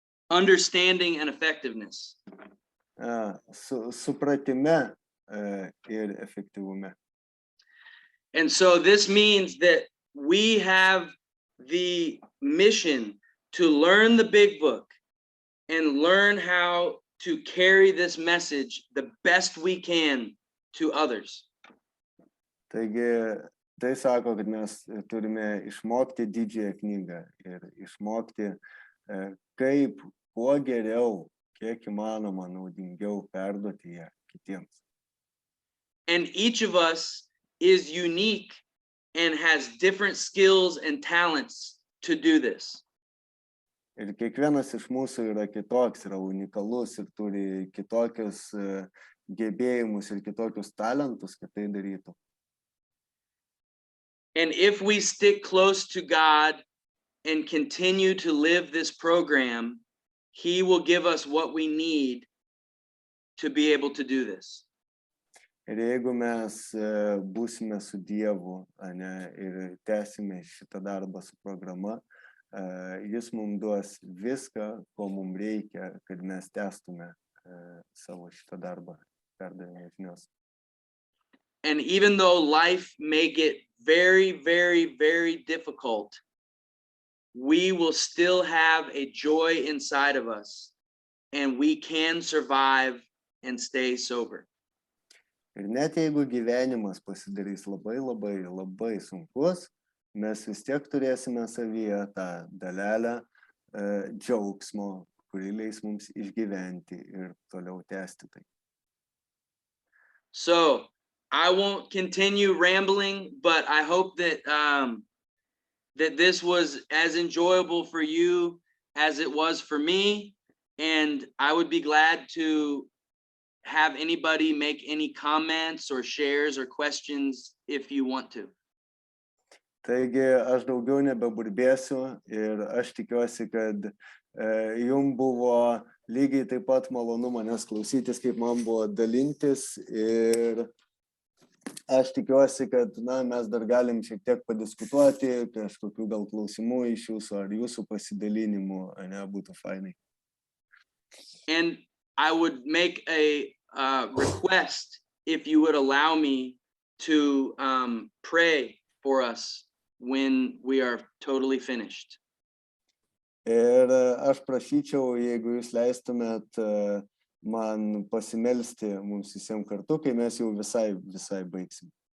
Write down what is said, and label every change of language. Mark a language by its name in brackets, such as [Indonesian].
[English] understanding, and effectiveness. [Lithuanian] Supratime ir efektyvume. [English] And so this means that we have the mission to learn the big book and learn how to carry this message the best we can to others. [Lithuanian] Taigi, tai sako, kad mes turime išmokti didžiąją knygą ir išmokti, kaip kuo geriau, kiek įmanoma naudingiau perduoti ją kitiems. [English] And each of us is unique and has different skills and talents to do this. [Lithuanian] Ir kiekvienas iš mūsų yra kitoks, yra unikalus ir turi kitokius gebėjimus ir kitokius talentus, kad tai darytų. [English] And if we stick close to God and continue to live this program, He will give us what we need to be able to do this. [Lithuanian] Ir jeigu mes būsime su Dievu, ane, ir tęsime šitą darbą su programa, Jis mums duos viską, ko mums reikia, kad mes tęstume savo šitą darbą, perdavimo žinios. [English] And even though life may get very, very, very difficult, we will still have a joy inside of us, and we can survive and stay sober. [Lithuanian] Ir net jeigu gyvenimas pasidarys labai, labai, labai sunkus, mes vis tiek turėsime savyje tą dalelę džiaugsmo, kuri leis mums išgyventi ir toliau tęsti tai. [English] So I won't continue rambling, but I hope that that this was as enjoyable for you as it was for me, and I would be glad to have anybody make any comments or shares or questions if you want to. [Lithuanian] Taigi aš daugiau nebeburbėsiu ir aš tikiuosi, kad jums buvo lygiai taip pat malonu manęs klausytis, kaip man buvo dalintis, ir aš tikiuosi, kad mes dar galim šiek tiek padiskutuoti, kažkokių gal klausimų iš jūsų ar jūsų pasidalinimų, būtų fainai. [English] And I would make a request if you would allow me to pray for us when we are totally finished. [Lithuanian] Ir aš prašyčiau, jeigu jūs leistumėt man pasimelsti mums visiems kartu, kai mes jau visai baigsim.